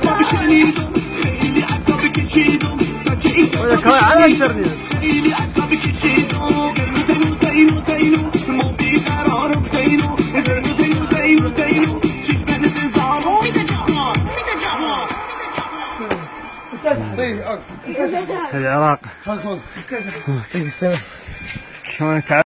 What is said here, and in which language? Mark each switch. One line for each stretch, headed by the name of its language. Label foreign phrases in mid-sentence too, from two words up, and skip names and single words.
Persian: با بشنیدم خیلی عذاب کشیدم تا که این خیلی عذاب کشیدم زینو زینو زینو مو بیقرارم زینو زینو زینو زینو زینو چشمن انتظارم میده جهان
Arabic: العراق شلون